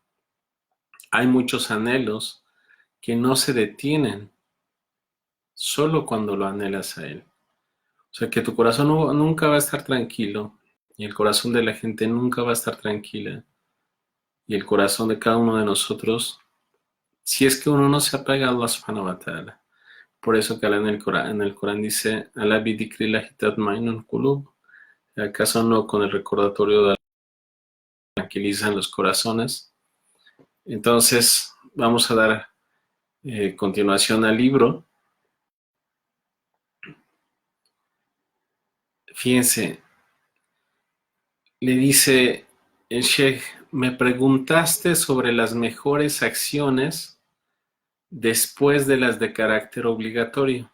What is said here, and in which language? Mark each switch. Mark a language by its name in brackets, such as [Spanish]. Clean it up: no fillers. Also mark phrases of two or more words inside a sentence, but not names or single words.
[Spanish] Hay muchos anhelos que no se detienen solo cuando lo anhelas a él. O sea que tu corazón nunca va a estar tranquilo y el corazón de la gente nunca va a estar tranquila y el corazón de cada uno de nosotros, si es que uno no se apega a Allah [Arabic] سبحانه وتعالى. [Spanish] Por eso que Allah en el Corán dice, [Arabic] ألا بذكر الله تطمئن القلوب. [Spanish] ¿Acaso no con el recordatorio de Allah tranquilizan los corazones? Entonces, vamos a dar continuación al libro. Fíjense, le dice el Sheikh, me preguntaste sobre las mejores acciones después de las de carácter obligatorio.